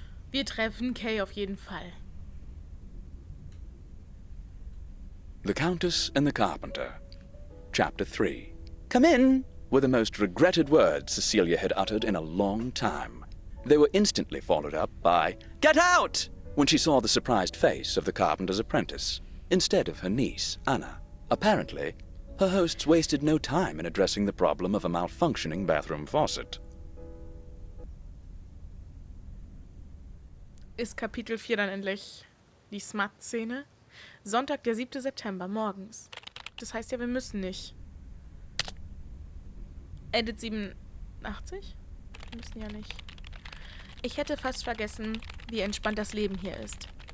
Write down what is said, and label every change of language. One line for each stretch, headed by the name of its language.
German: Wir treffen Kay auf jeden Fall.
English: The Countess and the Carpenter. Chapter 3. Come in, were the most regretted words Cecilia had uttered in a long time. They were instantly followed up by, "Get out!" when she saw the surprised face of the carpenter's apprentice, instead of her niece, Anna. Apparently, her hosts wasted no time in addressing the problem of a malfunctioning bathroom faucet.
German: Ist Kapitel 4 dann endlich die Smut-Szene? Sonntag, der 7. September, morgens. Das heißt ja, wir müssen nicht. Edit 87? Wir müssen ja nicht. Ich hätte fast vergessen, wie entspannt das Leben hier ist.